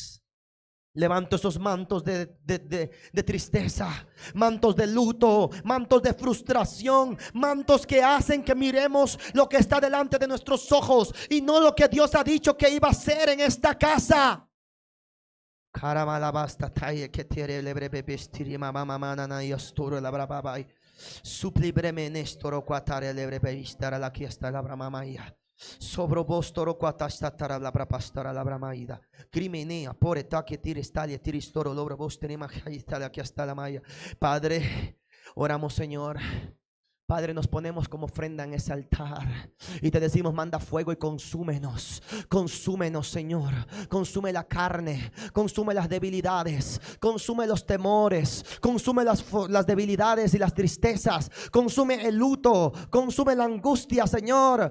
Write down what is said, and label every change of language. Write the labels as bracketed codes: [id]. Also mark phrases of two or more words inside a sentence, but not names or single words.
[es] Levanto esos mantos de tristeza, mantos de luto, mantos de frustración, mantos que hacen que miremos lo que está delante de nuestros ojos y no lo que Dios ha dicho que iba a hacer en esta casa. Sobre vos toro quatastara la brapastara la bramaida. Crimenea por etaque tirestalia tiristoro lobra vos tenema la que hasta la maya. Padre, oramos, Señor. Padre, nos ponemos como ofrenda en ese altar y te decimos: manda fuego y consúmenos. Consúmenos, Señor. Consume la carne, consume las debilidades, consume los temores, consume las debilidades y las tristezas, consume el luto, consume la angustia, Señor.